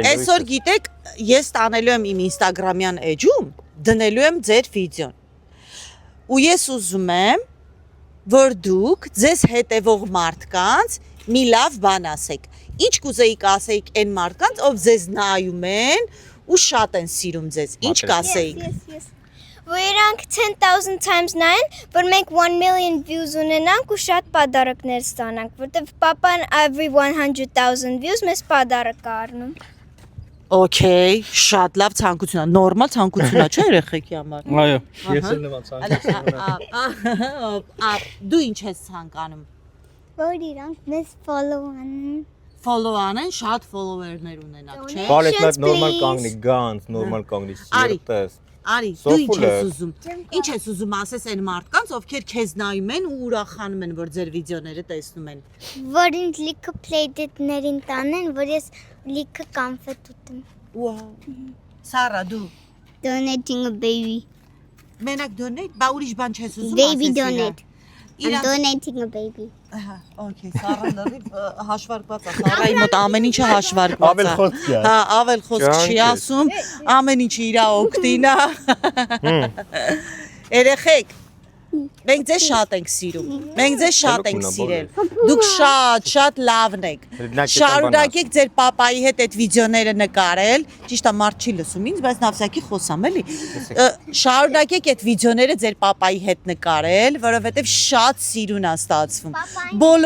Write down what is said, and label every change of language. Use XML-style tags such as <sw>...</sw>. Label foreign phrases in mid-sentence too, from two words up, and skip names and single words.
<hy>այսօր գիտեք, ես տանելու եմ իմ Instagram-յան էջում, դնելու եմ ձեր վիդեոն։ Ու ես ուզում եմ, որ դուք ձեզ հետևող մարդկանց մի լավ բան ասեք։ Ինչ կուզեիք ասեիք այն մարդկանց, ով ձեզ նայում են ու շատ են սիրում ձեզ։ Ինչ կասեիք։ որ իրանք 10,000 times նայեն, որ մենք</hy> <en>1 million views</en> <hy>ունենանք ու շատ պատարակներ ստանանք, որտեվ papan</hy> <en>every 100,000 views</en> <hy>մեզ պատարակ է առնում։ Okay, շատ լավ ցանկություն է, նորմալ ցանկություն է, չէ՞ երեխեքի համար։ Այո, ես էլ նման ցանկություն։ Դու ինչ ես ցանկանում։ Որ իրանք մեզ follow անեն։ Follow անեն, շատ follower-ներ ունենաք, չէ՞։ Բարես նորմալ կանգնի, գանց, նորմալ կանգնի, սիրտես։ Արի, դու ինչ ես ուզում։ Ինչ ես ուզում ասես այն մարդկանց, ովքեր քեզ նայում են ու ուրախանում են, որ ձեր վիդեոները տեսնում են։ Որ ինձ լիքը play-date-ներին տանեն, որ ես լիքը կոնֆետ ուտեմ։ Wow։ Սարա, դու</hy> <en>Donating a baby.</en> <hy>մենակ donate, բա ուրիշ բան չես ուզում</hy> <en>Baby donate. I'm</en> <hy>Իրանց</hy> <en>donating a baby.</en> <hy>Ահա, okay, Սարան լրիվ հաշվարկված է։ Սարայի մոտ ամեն ինչը հաշվարկված է։ Ավել խոսք չի։ Հա, ավել խոսք չի ասում, ամեն ինչը իր օգտին է։ Երեխեք, մենք ձեզ շատ ենք սիրում։ Մենք ձեզ շատ ենք սիրել։ Դուք շատ լավն եք։ Շարունակեք ձեր papai հետ այդ վիդեոները նկարել։ Ճիշտ է, մարդ չի լսում ինձ, բայց նավսակի խոսամ էլի։ Շարունակեք այդ վիդեոները ձեր papai հետ նկարել, որովհետև շատ սիրուն է ստացվում։ Բոլոր</hy>